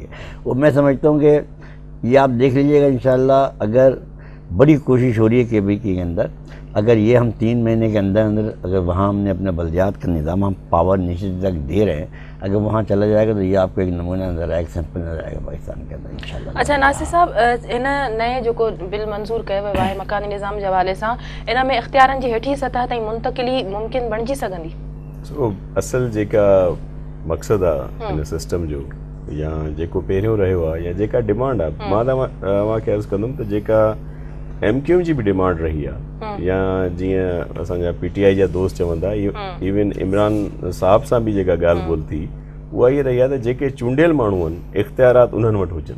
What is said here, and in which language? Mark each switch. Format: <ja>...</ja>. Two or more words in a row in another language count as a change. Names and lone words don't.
<ur>اور میں سمجھتا ہوں کہ یہ آپ دیکھ لیجئے گا انشاءاللہ، اگر بڑی کوشش ہو رہی ہے کے بی کے اندر، اگر یہ ہم 3 مہینے کے اندر اندر اگر وہاں ہم نے اپنے بلدیات کا نظام ہم پاور نیچے تک دے رہے ہیں، اگر وہاں چلا جائے گا تو یہ آپ کو ایک نمونہ نظر آئے گا، ایک سیمپل نظر آئے گا پاکستان کے اندر انشاءاللہ.</ur> <sd>اچھا ناصر صاحب، ان نئے جو بل منظور کयो वियो आहे मकानी निज़ाम जे हवाले सां، इन में इख़्तियारनि जी हेठी सतह ताईं मुंतक़िली मुमकिन बणिजी सघंदी? असल जेका मक़सदु आहे हिन सिस्टम जो या जेको पहिरियों रहियो आहे या जेका डिमांड आहे, मां तव्हांखे अर्ज़ु कंदुमि त जेका MQM जी बि डिमांड रही आहे या जीअं असांजा PTI जा दोस्त चवंदा, इवन इमरान साहब सां बि जेका ॻाल्हि ॿोल थी उहा इहा रही आहे त जेके चूंडियल माण्हू आहिनि इख़्तियारात उन्हनि वटि हुजनि.</sd>